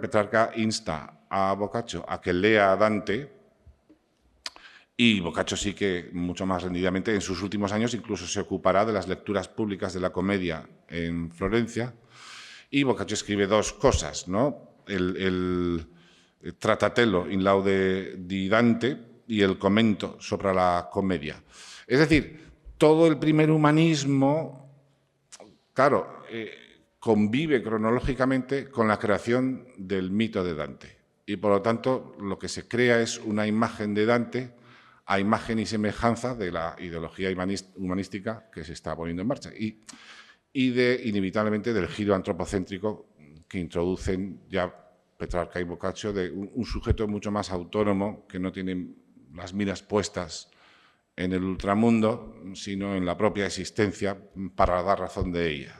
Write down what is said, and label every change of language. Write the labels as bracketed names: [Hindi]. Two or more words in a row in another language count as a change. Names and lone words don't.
[Spanish] Petrarca insta a Boccaccio a que lea a Dante, y Boccaccio sí que mucho más rendidamente en sus últimos años incluso se ocupará de las lecturas públicas de la comedia en Florencia. Y Boccaccio escribe dos cosas, ¿no? El Tratatello in laude di Dante y el Commento sobre la comedia. Es decir, todo el primer humanismo, claro, convive cronológicamente con la creación del mito de Dante. Y por lo tanto, lo que se crea es una imagen de Dante a imagen y semejanza de la ideología humanística que se está poniendo en marcha y inevitablemente del giro antropocéntrico que introducen ya Petrarca y Boccaccio, de un sujeto mucho más autónomo que no tiene las miras puestas en el ultramundo, sino en la propia existencia para dar razón de ella.